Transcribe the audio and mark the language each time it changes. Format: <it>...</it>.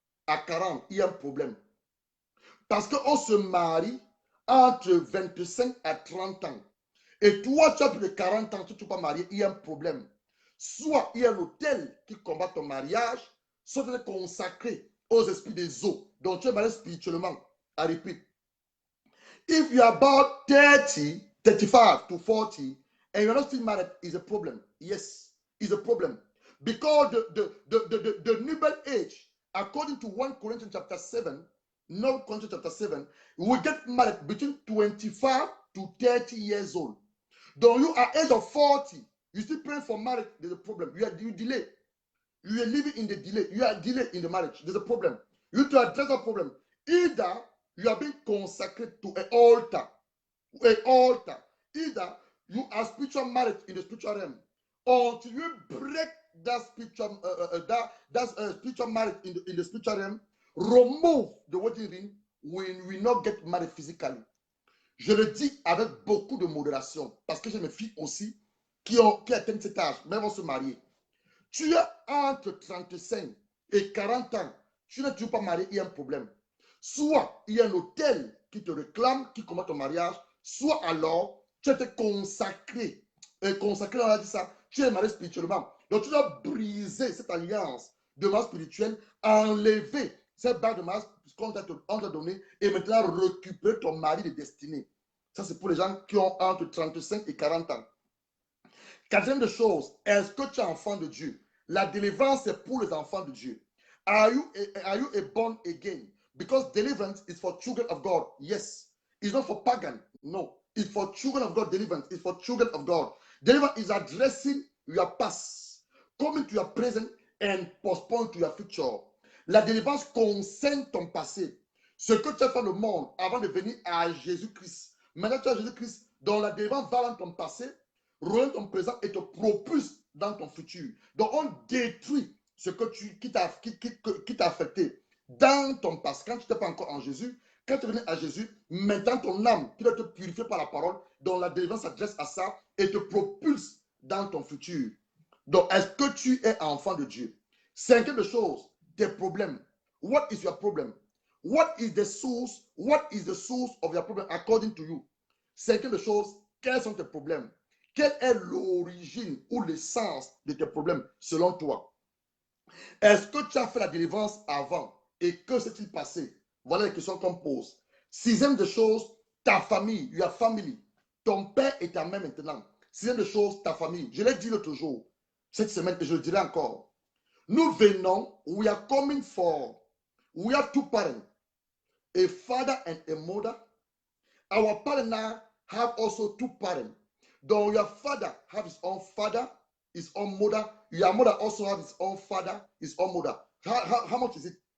<fr>À 40, il y a un problème. Parce qu'on se marie entre 25 à 30 ans. Et toi, tu as plus de 40 ans, tu ne es pas marié, il y a un problème. Soit il y a l'autel qui combat ton mariage, soit tu es consacré aux esprits des eaux. Donc tu es marié spirituellement.</fr> <en>I repeat. If you are about 30, 35 to 40, and you're not still married, is a problem. Yes, is a problem. Because the nubile age, according to 1 Corinthians chapter 7, no Corinthians chapter 7, we get married between 25 to 30 years old. Though you are age of 40, you still praying for marriage, there's a problem. You delay. You are living in the delay. You are delayed in the marriage. There's a problem. You need to address that problem. Either you are being consecrated to an altar. Either you are spiritual marriage in the spiritual realm. Until you break that spiritual spiritual marriage in the spiritual realm, remove the wedding ring when we not get married physically.</en> <fr>Je le dis avec beaucoup de modération parce que j'ai mes filles aussi qui atteignent cet âge, mais vont se marier. Tu es entre 35 et 40 ans, tu n'es toujours pas marié, il y a un problème. Soit il y a un hôtel qui te réclame, qui combat ton mariage, soit alors tu as été consacré. Consacré, on a dit ça, tu es marié spirituellement. Donc tu dois briser cette alliance de mariage spirituel, enlever cette barre de mariage qu'on t'a donné et maintenant récupérer ton mari de destinée. Ça, c'est pour les gens qui ont entre 35 et 40 ans. Quatrième chose, est-ce que tu es enfant de Dieu? La délivrance, c'est pour les enfants de Dieu.</fr> <en>Are you a born again? Because deliverance is for children of God. Yes. It's not for pagan. No. It's for children of God. Deliverance is for children of God. Deliverance is addressing your past, coming to your present and postpone to your future.</en> <fr>La délivrance concerne ton passé. Ce que tu as fait le monde avant de venir à Jésus-Christ. Maintenant, tu as Jésus-Christ, dont la délivrance va dans ton passé, revient ton présent et te propulse dans ton futur. Donc, on détruit ce que qui t'a affecté dans ton passé. Quand tu n'étais pas encore en Jésus, quand tu venais à Jésus, maintenant ton âme, tu dois te purifier par la parole, dont la délivrance s'adresse à ça et te propulse dans ton futur. Donc, est-ce que tu es enfant de Dieu? Cinquième chose, tes problèmes.</fr> <en>What is your problem? What is the source? What is the source of your problem according to you?</en> <fr>Cinquième chose, quels sont tes problèmes? Quelle est l'origine ou l'essence de tes problèmes selon toi? Est-ce que tu as fait la délivrance avant et que s'est-il passé? Voilà les questions qu'on pose. Sixième de choses, ta famille,</fr> <en>your family.</en> <fr>Ton père et ta mère maintenant. Sixième de choses, ta famille. Je l'ai dit l'autre jour, cette semaine, et je le dirai encore. Nous venons,</fr> <en>we are coming for, we have two parents, a father and a mother. Our partner have also two parents. Though your father have his own father, his own mother, your mother also have his own father, his own mother. How much is it?</en>